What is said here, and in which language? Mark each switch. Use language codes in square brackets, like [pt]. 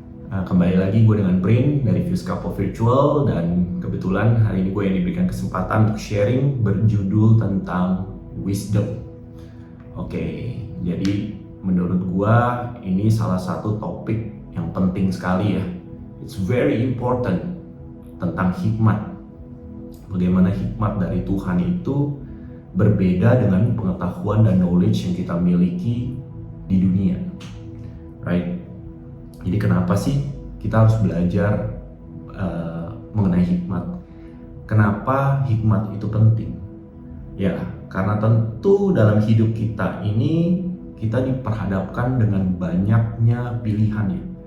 [id] Kembali lagi gue dengan Prin dari Fuse Couple Virtual, dan kebetulan hari ini gue yang diberikan kesempatan untuk sharing berjudul tentang wisdom. Oke, jadi menurut gue ini salah satu topik yang penting sekali ya. [en] It's very important [id] tentang hikmat. Bagaimana hikmat dari Tuhan itu berbeda dengan pengetahuan dan knowledge yang kita miliki di dunia, right? Jadi kenapa sih kita harus belajar mengenai hikmat? Kenapa hikmat itu penting? Ya, karena tentu dalam hidup kita ini kita diperhadapkan dengan banyaknya pilihan ya.